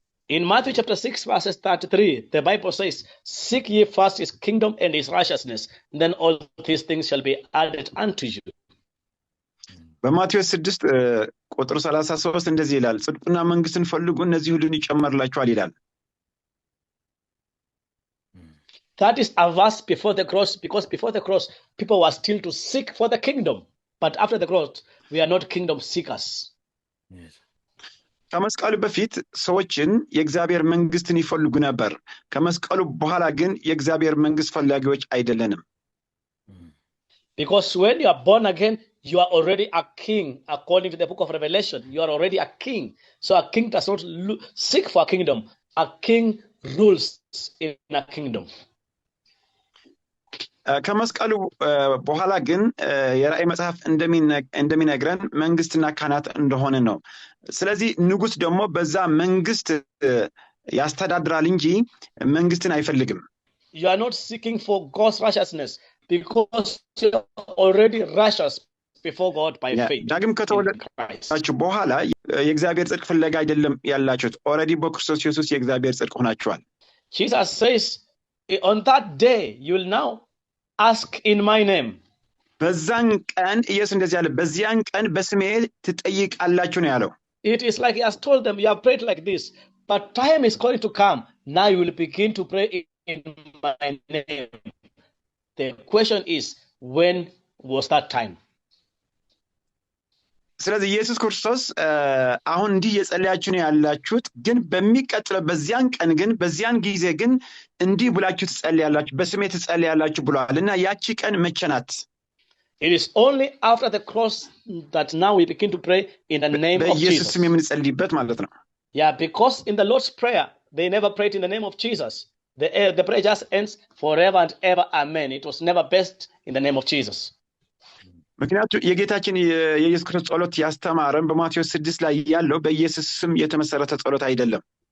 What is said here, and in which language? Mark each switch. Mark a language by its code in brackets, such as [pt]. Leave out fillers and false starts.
[en] In Matthew chapter 6 verses 33, the Bible says, seek ye first his kingdom and his righteousness, and then all these things shall be added unto you. [am] በማቴዎስ 6 ቁጥር 33 እንደዚህ ይላል፣ ጽድቅና መንግስትን ፈልጉ እነዚህ ሁሉ ይጨመርላችኋል ይላል። [en] That is a verse before the cross, because before the cross, people were still to seek for the kingdom. But after the cross, we are not kingdom seekers. Yes. [am] ከመስቀሉ በፊት ሰዎችን የእግዚአብሔር መንግስትን ይፈልጉ ነበር። ከመስቀሉ በኋላ ግን የእግዚአብሔር መንግስት ፈላጊዎች አይደለንም። [en] Because when you are born again, you are already a king. According to the book of Revelation, you are already a king. So a king does not seek for a kingdom. A king rules in a kingdom. [am] ከመስቀሉ በኋላ ግን የራእይ መጽሐፍ እንደሚነግረን መንግስትና ካህናት እንደሆነ ነው። ስለዚህ ንጉስ ደግሞ በዛ መንግስት ያስተዳድራል እንጂ መንግስትን አይፈልግም። [en] You are not seeking for God's righteousness because you are already righteous before God by faith. [am] ዳግም ከተወለዳችሁ በኋላ የእግዚአብሔር ጽድቅ ፍለጋ አይደለም ያላችሁት። ኦሬዲ በክርስቶስ ኢየሱስ የእግዚአብሔር ጽድቅ ሆናችኋል። [en] Jesus says, on that day you will now ask in my name. [am] በዛን ቀን ኢየሱስ እንደዚህ ያለ በዚያን ቀን በስሜ ትጠይቃላችሁ ነው ያለው። [en] It is like he has told them, you have prayed like this, but time is going to come. Now you will begin to pray in my name. The question is, when was that time? [am] ስለዚህ ኢየሱስ ክርስቶስ አሁን እንዲህ የጸለያችሁ ነው ያላችሁት፣ ግን በሚቀጥለው በዚያን ቀን ግን በዚያን ጊዜ ግን እንዲህ ብላችሁ ትጸልያላችሁ፣ በስሜ ትጸልያላችሁ ብሏልና ያቺ ቀን መቼ ናት? [en] It is only after the cross that now we begin to pray in the name of [am] በኢየሱስ [en] Jesus. [am] ስም የምንጸልይበት ማለት ነው። [en] Yeah, because in the Lord's Prayer, they never prayed in the name of Jesus. The prayer just ends forever and ever, amen. It was never best in the name of Jesus. [am] ምክንያቱም የጌታችን የኢየሱስ ክርስቶስ ጸሎት ያስተማረን በማቴዎስ 6 ላይ ያለው በኢየሱስ ስም የተመሰረተ ጸሎት አይደለም።